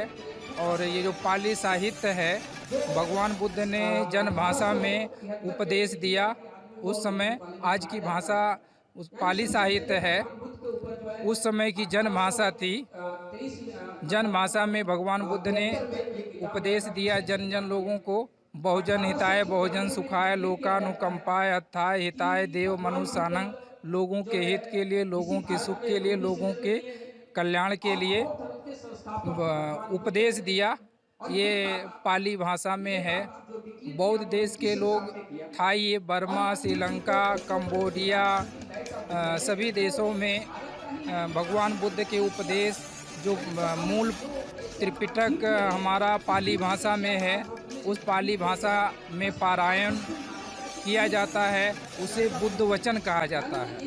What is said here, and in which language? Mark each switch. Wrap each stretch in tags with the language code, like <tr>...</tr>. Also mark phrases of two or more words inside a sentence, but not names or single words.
<hi>और ये जो पाली साहित्य है, भगवान बुद्ध ने जन भाषा में उपदेश दिया। उस समय आज की भाषा उस पाली साहित्य है, उस समय की जन भाषा थी। जन भाषा में भगवान बुद्ध ने उपदेश दिया जन जन लोगों को।</hi> <pi>बहुजन हिताय बहुजन सुखाय लोकानुकंपाय अत्थाय हिताय देव मनुष्यानंग,</pi> <hi>लोगों के हित के लिए, लोगों के सुख के लिए, लोगों के कल्याण के लिए उपदेश दिया। ये पाली भाषा में है। बौद्ध देश के लोग थाई, बर्मा, श्रीलंका, कंबोडिया सभी देशों में भगवान बुद्ध के उपदेश जो मूल त्रिपिटक हमारा पाली भाषा में है, उस पाली भाषा में पारायण किया जाता है, उसे बुद्ध वचन कहा जाता है।</hi>